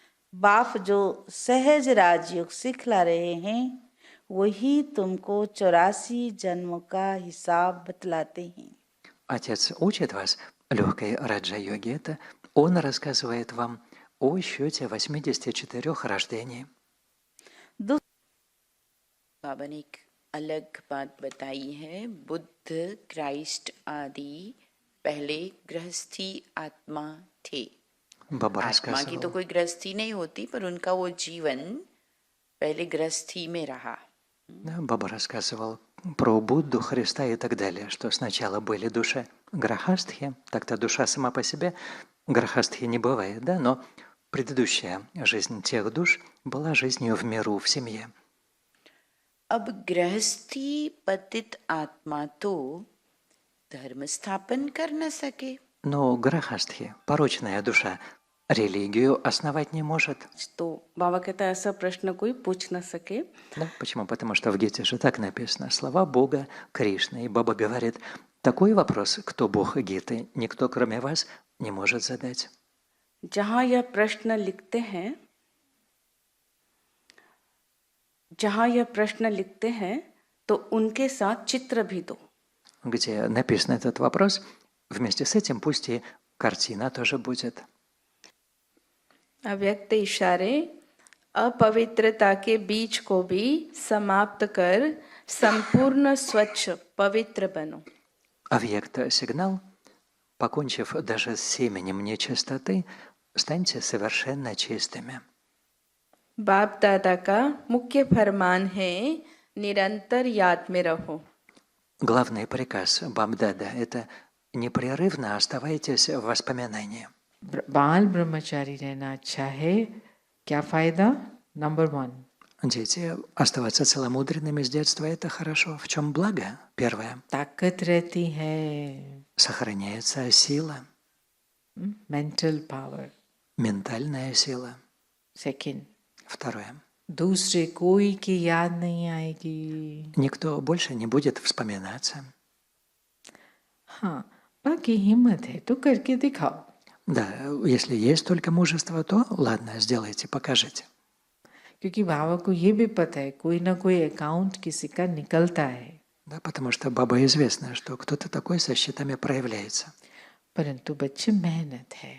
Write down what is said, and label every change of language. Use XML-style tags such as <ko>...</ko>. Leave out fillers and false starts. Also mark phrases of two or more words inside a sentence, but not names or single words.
<hi>बाप जो सहज राजयोग सिखला रहे हैं वही तुमको 84 जन्मों का हिसाब बतलाते हैं.</hi> <ru>Отец учит вас легкой раджа-йоге. Это он рассказывает вам о счете 84 рождений.</ru> <hi>बाबा ने एक अलग बात बताई है. बुद्ध, क्राइस्ट आदि पहले गृहस्थी आत्मा थे.</hi> <ru>Баба</ru> <hi>आत्मा की तो</hi> <ru>рассказывал.</ru> <hi>कोई गृहस्थी नहीं होती, पर उनका वो जीवन पहले गृहस्थी में रहा.</hi> <ru>Да, Баба рассказывал про Будду, Христа и так далее, что сначала были души грахастхи, так-то душа сама по себе грахастхи не бывает, да, но предыдущая жизнь тех душ была жизнью в миру, в семье.</ru> <hi>अब गृहस्थी पतित आत्मा तो धर्म स्थापन कर न सके.</hi> <ru>Но грахастхи, порочная душа, религию основать не может.</ru> <hi>तो बाबा कहता है ऐसा प्रश्न कोई पूछ न सके.</hi> <ru>Да, почему? Потому что в Гите же так написано: слова Бога, Кришны. И Баба говорит, такой вопрос, кто Бог Гиты, никто кроме вас не может задать.</ru> <hi>जहाँ यह प्रश्न लिखते हैं तो उनके साथ चित्र भी दो.</hi> <ru>Где написан этот вопрос, вместе с этим пусть и картина тоже будет.</ru> <hi>अव्यक्त इशारे अपवित्रता के बीज को भी समाप्त कर संपूर्ण स्वच्छ पवित्र बनो.</hi> <ru>Объект сигнал, покончив даже с семенем нечистоты, станьте совершенно чистыми.</ru> <hi>बाप दादा का मुख्य फरमान है निरंतर याद में रहो.</hi> <ru>Главный приказ Бабдада – это непрерывно оставайтесь в воспоминании.</ru> <hi>बाल ब्रह्मचारी रहना अच्छा है, क्या फायदा? नंबर 1.</hi> <ru>Дети, оставаться целомудренными с детства – это хорошо. В чем благо? Первое.</ru> <hi>ताकत रहती है,</hi> <ru>Сохраняется сила,</ru> <en>mental power.</en> <ru>ментальная сила.</ru> <hi>सेकंड,</hi> <ru>Второе.</ru> <hi>दूसरे कोई की याद नहीं आएगी.</hi> <ru>Никто больше не будет вспоминаться.</ru> <hi>हाँ, बाकी हिम्मत है तो करके दिखाओ.</hi> <ru>Да, если есть только мужество, то ладно, сделайте, покажите.</ru> <hi>क्योंकि बाबा को ये भी पता है कोई ना कोई अकाउंट किसी का निकलता है.</hi> <ru>Да, потому что Баба известно, что кто-то такой со счетами проявляется.</ru> <hi>परंतु बच्चे मेहनत है.</hi>